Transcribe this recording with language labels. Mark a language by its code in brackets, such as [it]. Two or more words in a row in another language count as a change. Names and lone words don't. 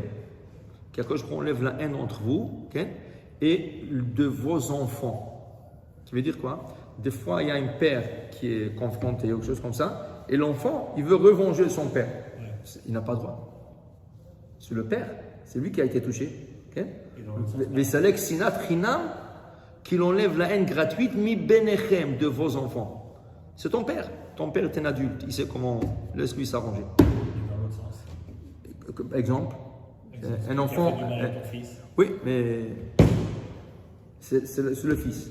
[fr] Qu'Akadosh enlève la haine entre vous, okay? Et de vos enfants. Ça veut dire quoi? Des fois, il y a un père qui est confronté à quelque chose comme ça, et l'enfant, il veut revenger son père. Il n'a pas le droit. C'est le père, c'est lui qui a été touché. [he] וסלק שנאת חינם, [fr] qu'il enlève la haine gratuite, [he] מביניכם, [fr] de vos enfants. C'est ton père. Ton père est un adulte, il sait comment, laisse-lui s'arranger. Exemple. un enfant. Tu as fait du mal à ton fils. Oui, mais c'est le fils.